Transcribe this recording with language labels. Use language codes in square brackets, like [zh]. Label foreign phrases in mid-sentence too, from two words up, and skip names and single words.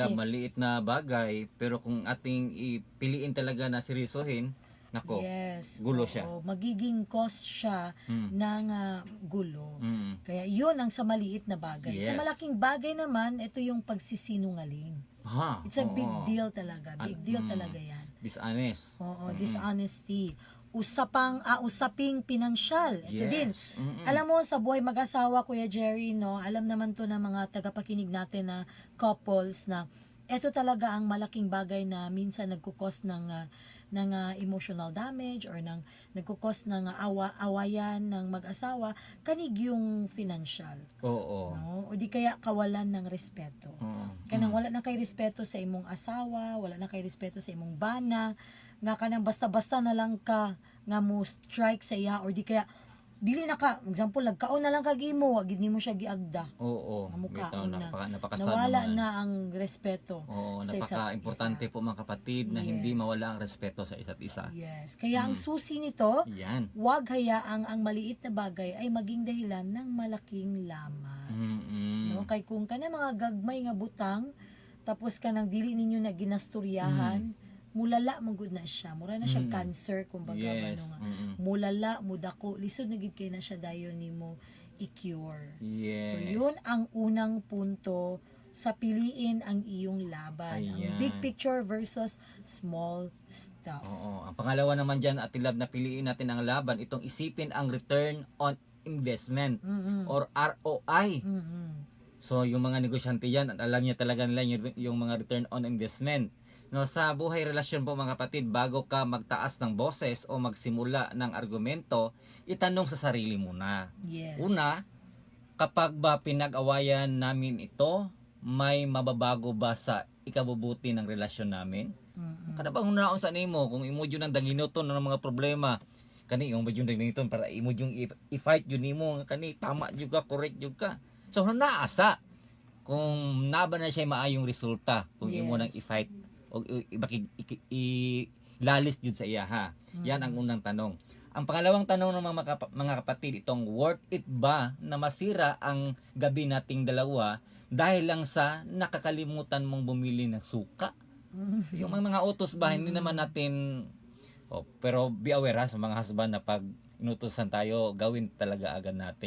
[tl] maliit na bagay, pero kung ating ipiliin talaga na seryosohin, nako, Yes. gulo siya. Oo, magiging cause siya ng gulo. Mm. Kaya yun ang sa maliit na bagay. Sa Yes. malaking bagay naman, ito yung pagsisinungaling. Ha, [en] It's a big [tl] oo. deal talaga. Big deal talaga yan. Dishonest. Oo, dishonesty. Usaping pinansyal. Ito Yes. din. Alam mo, sa buhay mag-asawa, Kuya Jerry, no, alam naman to ng mga tagapakinig natin na couples na ito talaga ang malaking bagay na minsan nagkukos ng [en] emotional damage [tl] or ng nagkukos ng awayan ng mag-asawa kanig yung financial, Oo. no? O di kaya kawalan ng respeto. [ceb] Kanang wala na kay respeto sa imong asawa, wala na kay respeto sa imong bana, nga kanang basta-basta na lang ka nga mo strike sa iya or di kaya dili na ka, example, nagkaon na lang kag imo, wag gid nimo siya giagda. Oo. Amo Bitaw, kaon na. [tl] napakasad Nawala naman. na ang respeto. Oo, sa isa't napaka-importante isa. po mga kapatid na hindi Yes. mawala ang respeto sa isa't isa. Yes. Kaya ang susi nito, Yan. wag hayaang ang maliit na bagay ay maging dahilan ng malaking laman. Mm-mm. No? [ceb] Kay kung kana mga gagmay nga butang, tapos kanang dili ninyo na ginasturyahan, mulala magud na siya. Mura na siya cancer kumbaga Yes. ano nga. Mm-mm. Mulala, mudako, lisod na gid kay na siya dayon nimo i-cure. Yes. So [tl] yun ang unang punto sa piliin ang iyong laban. Ang Ayan. [en] big picture versus small stuff. [tl] Oo. Ang pangalawa naman dyan, Ate Lab, na piliin natin ang laban, itong isipin ang [en] return on investment [tl] or ROI. So, yung mga negosyante yan, alam niya talaga nila yung mga [en] return on investment. [tl] No, sa buhay relasyon po mga kapatid, bago ka magtaas ng boses o magsimula ng argumento, itanong sa sarili mo na. Yes. Una, kapag ba pinag-awayan namin ito, may mababago ba sa ikabubuti ng relasyon namin? [ceb] Kada bang unaon sa nimo kung imo jud ang danginoton ng mga problema, kani yung medyo danginoton para imo jud i-fight jud nimo kani tama jud ka, correct jud ka. So naasa kung naba na siya maayong resulta kung imo nang Yes. i-fight o lalis jud sa iya ha. [tl] Yan ang unang tanong. Ang pangalawang tanong ng mga kapatid, itong [en] worth it [tl] ba na masira ang gabi nating dalawa dahil lang sa nakakalimutan mong bumili ng suka? Yung mga utos ba, hindi naman natin, pero [en] be aware [tl] ha, sa mga husband na pag inutusan tayo, gawin talaga agad natin.